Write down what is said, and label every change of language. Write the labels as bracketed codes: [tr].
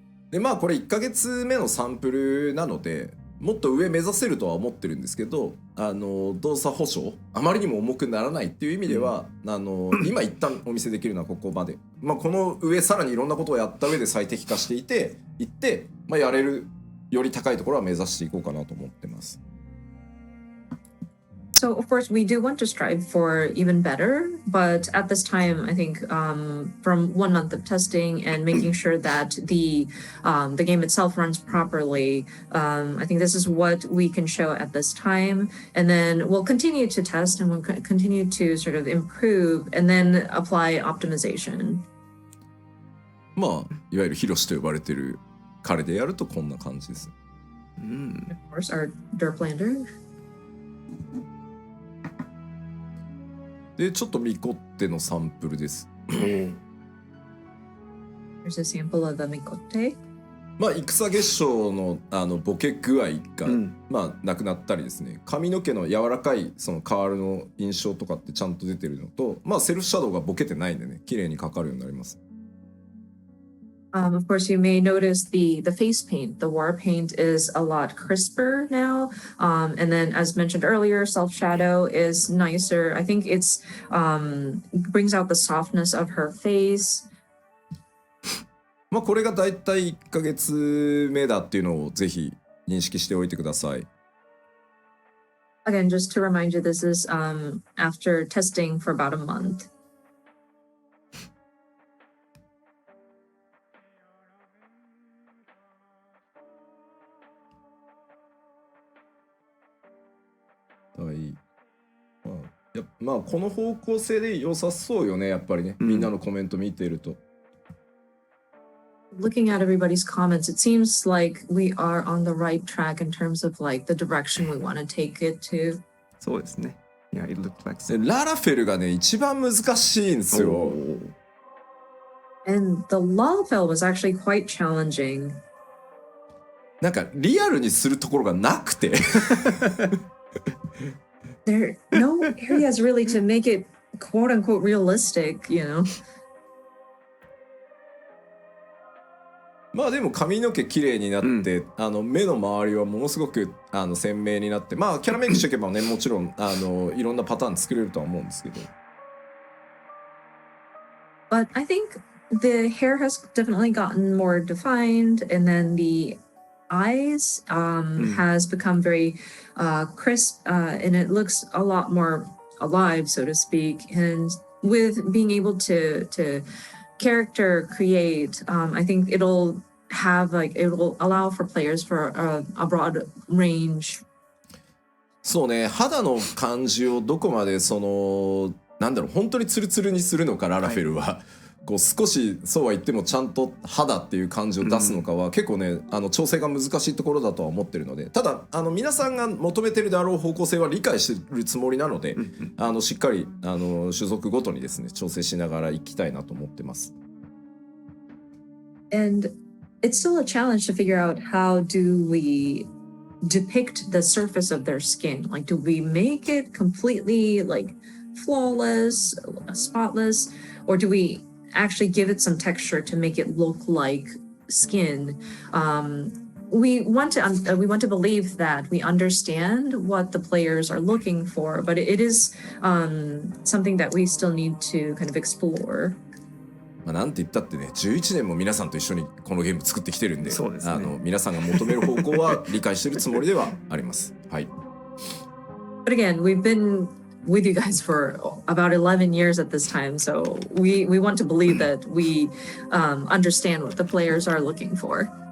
[ja] でまあこれ1ヶ月目のサンプルなので。もっと上目指せるとは思ってるんですけど、動作保証あまりにも重くならないっていう意味では、今一旦お見せできるのはここまで、まあ、この上さらにいろんなことをやった上で最適化していって、まあ、やれるより高いところは目指していこうかなと思ってます。 [en] So of course we do want to strive for even better, but at this time I think from 1 month of testing and making sure that the game itself runs properly, I think this is what we can show at this time, and then we'll continue to test and we'll continue to sort of improve and then apply optimization. [ja] まあいわゆるヒロシと呼ばれてる彼でやるとこんな感じです。 [en] Of course, our Derplander. [ja] でちょっとミコッテのサンプルです。 [en] Here's a sample of the Mikote. [ja] まあ戦月賞のボケ具合が、まあなくなったりですね、髪の毛の柔らかいそのカールの印象とかってちゃんと出てるのと、まあセルフシャドウがボケてないんでね、綺麗にかかるようになります。 [en] Of course, you may notice the face paint. The war paint is a lot crisper now. And then, as mentioned earlier, self shadow is nicer. I think it's brings out the softness of her face. [ja] まあこれがだいたい1ヶ月目だっていうのをぜひ認識しておいてください。 [en] Again, just to remind you, this is after testing for about a month. [ja] はい、まあこの方向性で良さそうよね、やっぱりね、みんなのコメント見てると。 [en] Looking at everybody's comments, it seems like we are on the right track in terms of like the direction we want to take it to. [ja] そうですね。 [en] Yeah, it looked like [ja] でララフェルがね一番難しいんですよ。 [en] And the Lalfell was actually quite challenging. [ja] なんかリアルにするところがなくて。 [en] There are no areas really to make it quote unquote realistic, you know. [ja] まあでも髪の毛綺麗になって、目の周りはものすごく鮮明になって、まあキャラメイクしておけばね、もちろんいろんなパターン作れるとは思うんですけど。 [en] But I think the hair has definitely gotten more defined, and then the eyes has become very crisp, and it looks a lot more alive, so to speak. And with being able to character create, I think it'll allow for players for a broad range. [ja] そうね、肌の感じをどこまでなんだろう、本当にツルツルにするのかララフェルは、こう少しそうは言ってもちゃんと肌っていう感じを出すのかは、結構ね調整が難しいところだとは思ってるので、ただ皆さんが求めてるであろう方向性は理解してるつもりなので、しっかり種族ごとにですね調整しながらいきたいなと思ってます。 [en] And it's still a challenge to figure out how do we depict the surface of their skin. Like, do we make it completely like flawless, spotless, or do we actually give it some texture to make it look like skin? We want to believe that we understand what the players are looking for, but it is something that we still need to kind of explore. [ja] まあなんて言ったってね、11年も皆さんと一緒にこのゲーム作ってきてるんで、そうですね、皆さんが求める方向は理解してるつもりではあります。はい。 [en] But again, we've been with you guys for about 11 years at this time, so we want to believe that we understand what the players are looking for.